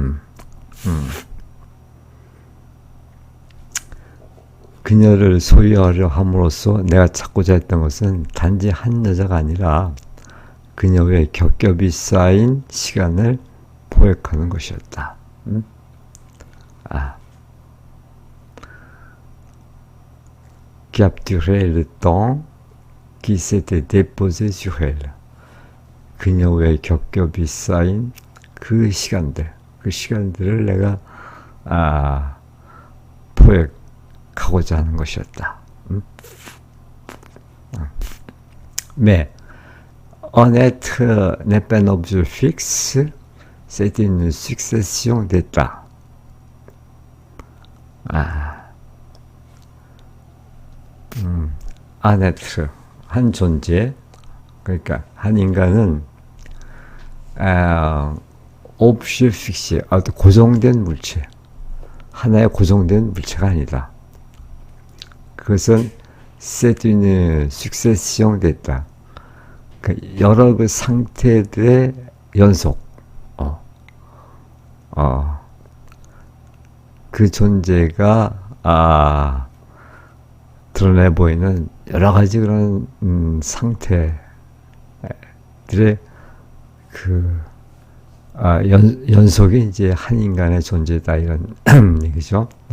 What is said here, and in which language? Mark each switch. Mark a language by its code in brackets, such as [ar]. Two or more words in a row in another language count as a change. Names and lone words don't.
[ko] 그녀를 소유하려 함으로써 내가 찾고자 했던 것은 단지 한 여자가 아니라 그녀 외에 겹겹이 쌓인 시간을 포획하는 것이었다. [fr] Capturer le temps qui s'était déposé sur elle. [ko] 그녀 외에 겹겹이 쌓인 그 시간들을 내가 포획하고자 하는 것이었다. [fr] Mais un être n'est pas un objet fixe, c'est une succession d'états. un être, [ko] 한 존재, 그러니까 한 인간은 [fr] objet fixe, [ko] 아주 고정된 물체, 하나의 고정된 물체가 아니다. [fr] 그것은 c'est une succession d'états. [ko] 여러 그 상태들의 연속. 그 존재가 드러내 보이는 여러 가지 그런 상태들의 그 연속이 이제 한 인간의 존재다 이런 얘기죠.